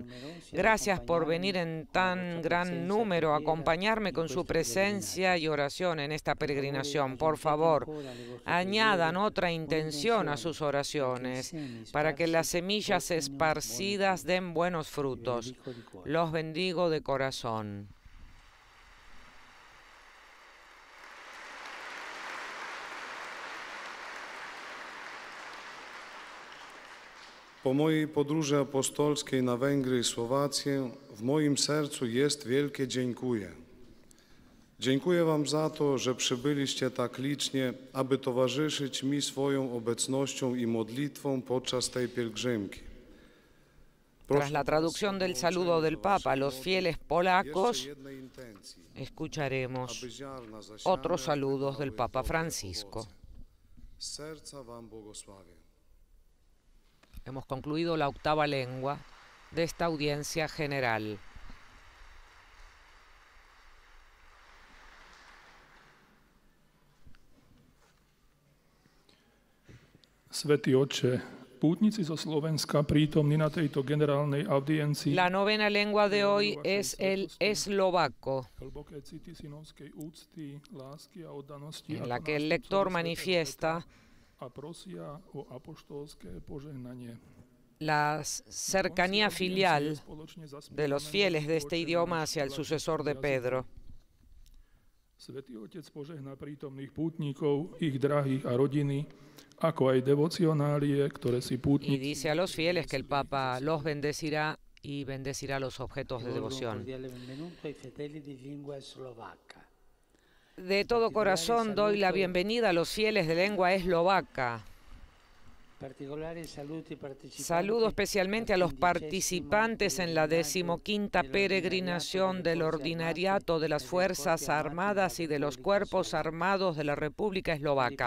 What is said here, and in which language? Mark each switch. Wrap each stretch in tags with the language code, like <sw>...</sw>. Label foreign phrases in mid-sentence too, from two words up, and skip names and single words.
<es>Gracias por venir en tan gran número a acompañarme con su presencia y oración en esta peregrinación. Por favor, añadan otra intención a sus oraciones para que las semillas esparcidas den buenos frutos. Los bendigo de corazón.</es> <pl>Po mojej podróży apostolskiej na Węgry i Słowację w moim sercu jest wielkie dziękuję. Dziękuję wam za to, że przybyliście tak licznie, aby towarzyszyć mi swoją obecnością i modlitwą podczas tej pielgrzymki.</pl> <es>Tras la traducción del saludo del Papa a los fieles polacos, escucharemos otros saludos del Papa Francisco. Hemos concluido la octava lengua de esta audiencia general.</es> <sk>Svätý Otče, pútnici zo Slovenska prítomní na tejto generálnej audiencii.</sk> <es>La novena lengua de hoy es el eslovaco, en la que el lector manifiesta la cercanía filial de los fieles de este idioma hacia el sucesor de Pedro.</es> <sk>Svätý Otec požehná prítomných pútnikov, ich drahých a rodiny, ako aj devocionálie, ktoré si pútnici...</sk> <es>Y dice a los fieles que el Papa los bendecirá y bendecirá los objetos de devoción. De todo corazón doy la bienvenida a los fieles de lengua eslovaca. Saludo especialmente a los participantes en la 15ª peregrinación del Ordinariato de las Fuerzas Armadas y de los Cuerpos Armados de la República Eslovaca.</es>